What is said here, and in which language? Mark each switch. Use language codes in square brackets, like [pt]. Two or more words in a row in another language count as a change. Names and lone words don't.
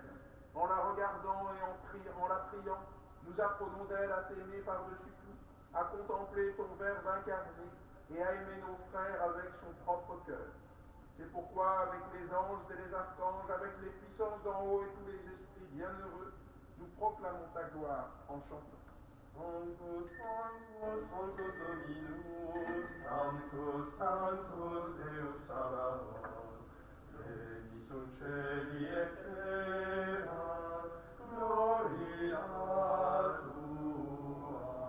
[fr] En la regardant et en la priant, nous apprenons d'elle à t'aimer par-dessus tout, à contempler ton Verbe incarné et à aimer nos frères avec son propre cœur. C'est pourquoi, avec les anges et les archanges, avec les puissances d'en haut et tous les esprits bienheureux, nous proclamons ta gloire en chantant. [la] Sanctus, Sanctus, Sanctus Dominus, Sanctus, Sanctus Deus Sabaoth, Pleni sunt celi et terra, gloria tua.